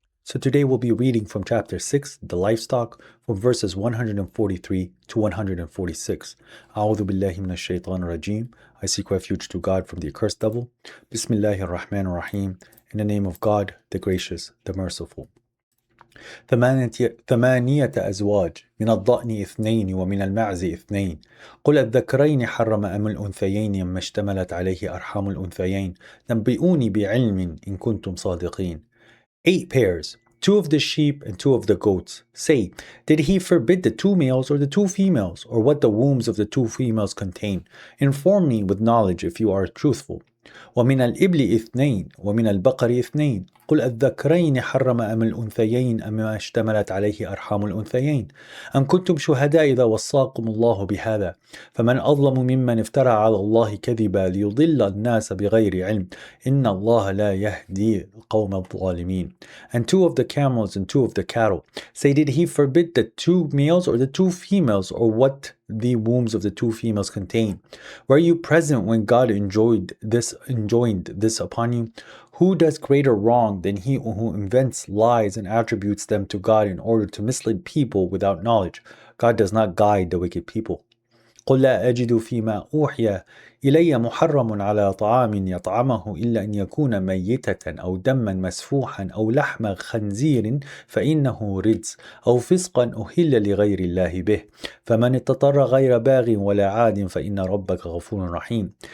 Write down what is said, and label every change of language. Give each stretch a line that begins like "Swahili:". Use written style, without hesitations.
English: So today we'll be reading from chapter 6, the Livestock, from verses 143 to 146.
Arabic: A'udhu billahi minash shaitanir rajim.
English: I seek refuge to God from the accursed devil.
Arabic: Bismillahir Rahmanir Rahim.
English: In the name of God, the Gracious, the Merciful.
Arabic: ثمانية أزواج من الضأن اثنين ومن المعز اثنين قل الذكرين حرم أم الأنثيين مما اشتملت عليه أرحام الأنثيين نبئوني بعلم إن كنتم صادقين.
English: 8 pairs, 2 of the sheep and 2 of the goats. Say, did he forbid the 2 males or the 2 females, or what the wombs of the 2 females contain? Inform me with knowledge if you are truthful.
Arabic: ومن الإبل اثنين ومن البقر اثنين قل الذكرين حرم أم الأنثيين أم ما اشتملت عليه أرحام الأنثيين أم كنتم شهداء إذا وصاكم الله بهذا فمن أظلم ممن افترى على الله كذبا ليضل الناس بغير علم إن الله لا يهدي القوم الظالمين.
English: And 2 of the camels and 2 of the cattle. Say, did he forbid the 2 males or the 2 females, or what the wombs of the 2 females contain? Were you present when God enjoined this upon you? Who does greater wrong than he who invents lies and attributes them to God in order to mislead people without knowledge? God does not guide the wicked people.
Arabic: قل لا أجد فيما أوحي إلي محرم على طعام يطعمه إلا أن يكون ميتة أو دما مسفوحا أو لحم خنزير فإنه رجس أو فسقا أهل لغير الله به فمن اضطر غير باغ ولا عاد فإن ربك غفور رحيم.